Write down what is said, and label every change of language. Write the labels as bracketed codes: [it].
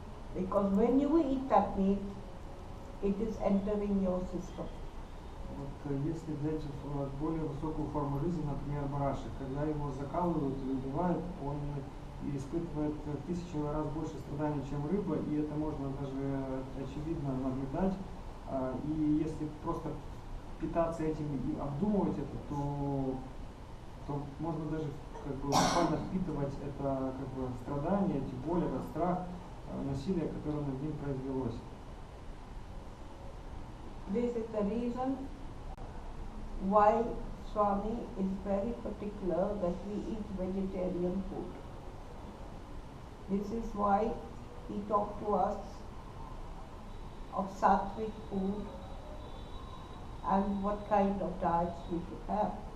[en] Because when you eat that meat, it is entering your system. [ru] Вот если взять более высокую форму жизни, например, барашек, когда его закалывают или убивают, он и испытывает в 1000 раз больше страданий, чем рыба, и это можно даже очевидно наблюдать. И если просто питаться этим и обдумывать это, то можно даже как бы буквально впитывать это как бы страдание, эти боли, этот страх, насилие, которое над ним произвелось. [en] This is the reason why Swami is very particular that we eat vegetarian food. This is why he talked to us of sattvic food and what kind of diets we should have.